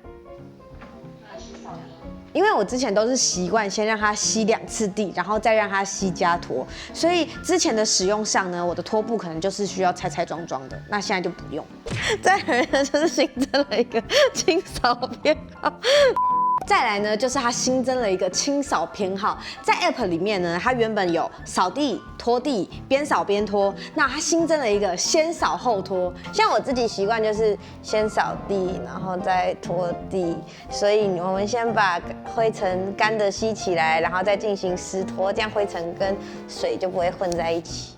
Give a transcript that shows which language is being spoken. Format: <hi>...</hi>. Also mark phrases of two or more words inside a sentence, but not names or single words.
<zh>因為我之前都是習慣先讓它吸2次地，然後再讓它吸加拖，所以之前的使用上呢，我的拖布可能就是需要拆拆裝裝的，那現在就不用。再來呢，就是新增了一個清掃編號。再來呢，就是它新增了一個清掃偏好，在 App 裡面呢，它原本有掃地、拖地、邊掃邊拖，那它新增了一個先掃後拖。像我自己習慣就是先掃地，然後再拖地，所以我們先把灰塵乾的吸起來，然後再進行濕拖，這樣灰塵跟水就不會混在一起。</zh>